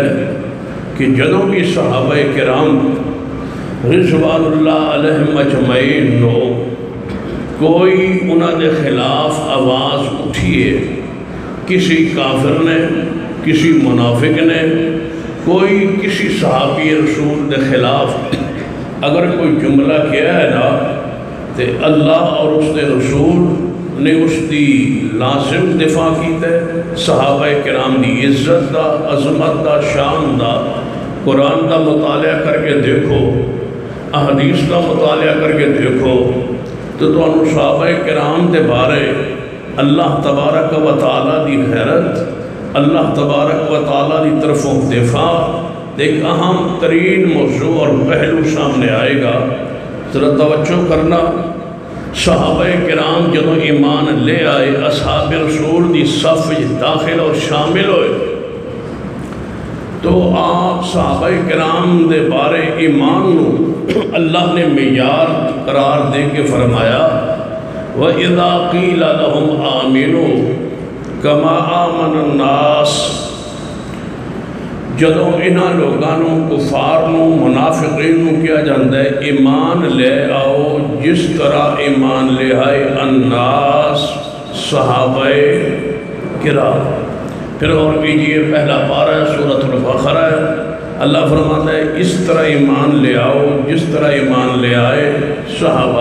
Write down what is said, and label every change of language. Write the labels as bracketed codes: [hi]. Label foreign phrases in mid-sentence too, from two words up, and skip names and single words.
[pa] ہے کہ جدوں بھی صحابہ کرام [ar] رضوان اللہ علیہ مجمعین [pa] نو کوئی انہوں نے خلاف آواز اٹھیے، کسی کافر نے، کسی منافق نے، کوئی کسی صحابی رسول دے خلاف اگر کوئی جملہ کیا ہے نا تو اللہ اور اس دے رسول نے اس دی لازم دفاع کیتا ہے۔ صحابہ کرام دی عزت دا، عظمت دا، شان دا قرآن دا مطالعہ کر کے دیکھو، [ur] احادیث کا مطالعہ کر کے دیکھو [pa] تو انہوں صحابہ کرام دے بارے [ar] اللہ تبارک و تعالیٰ [pa] دی غیرت، [ar] اللہ تبارک و تعالیٰ [pa] دی طرفوں دفاع ایک اہم ترین موضوع اور پہلو سامنے آئے گا۔ ذرا توجہ کرنا، صحابہ کرام جدوں ایمان لے آئے، اصحاب رسول دی صف داخل اور شامل ہوئے، تو آپ صحابہ کرام دے بارے ایمان نو اللہ نے معیار قرار دے کے فرمایا [ar] وَإِذَا قِيلَ لَهُمْ آمِنُوا كَمَا آمَنَ النَّاسِ۔ [pa] جدوں انہاں لوگانوں کفارنوں منافقینوں کیا جاندہ ہے ایمان لے آؤ جس طرح ایمان لے آئے الناس صحابہ کرام۔ [ur] پھر اور کیجئے پہلا پارہ ہے سورۃ البقرہ ہے، اللہ فرماتا ہے اس طرح ایمان لے آؤ جس طرح ایمان لے آئے صحابہ۔